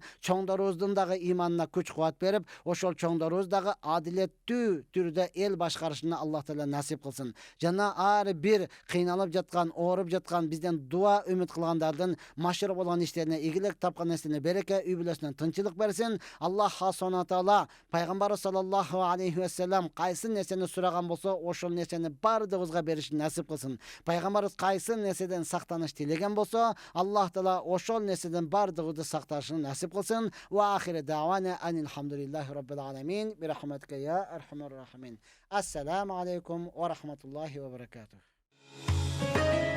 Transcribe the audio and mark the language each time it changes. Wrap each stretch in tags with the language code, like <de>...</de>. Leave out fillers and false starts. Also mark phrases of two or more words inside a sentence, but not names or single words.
<ky>Чоңдорубуздун дагы иманына күч кубат берип, ошол чоңдорубуз дагы адилеттүү түрдө эл башкарышына Аллах Таала насип кылсын. Жана ар бир кыйналып жаткан, ооруп жаткан, бизден дуа үмүт кылгандардын машыр болгон иштерине игилик тапкан береке, үй бүлөсүнө тынчылык берсин. Аллах Субхана Таала пайгамбары</ky> <ar>صلى الله عليه وسلم</ar> <ky>кайсы нерсени сураган болсо, ошол нерсени бардыгыбызга беришин насип кылсын. Пайгамбарыбыз кайсы нерседен сактаныш тилеген болсо, Аллах Таала ошол нерседен бардыгыбызды сакташын насип кылсын.</ky> <ar>وآخر دعوانا أن الحمد لله رب العالمين برحمتك يا أرحم الراحمين. السلام عليكم ورحمة الله وبركاته.</ar>